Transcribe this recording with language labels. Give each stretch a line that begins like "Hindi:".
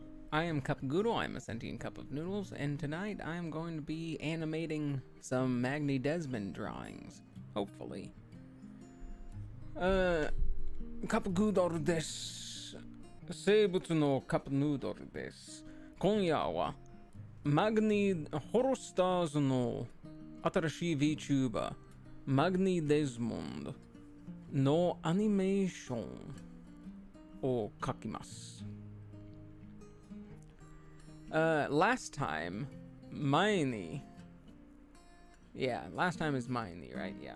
English: I am Kup Goodle, I'm a sentient cup of noodles, and tonight I am going to be animating some Magni Dezmond drawings. Hopefully.
Japanese: Kup Goodle です。生物のカップヌードルです。今夜はHolostars の新しい Vtuber Magni Dezmond のアニメーションを描きます。
English: Last time,
Japanese: 前に
English: Yeah, last time is 前に right?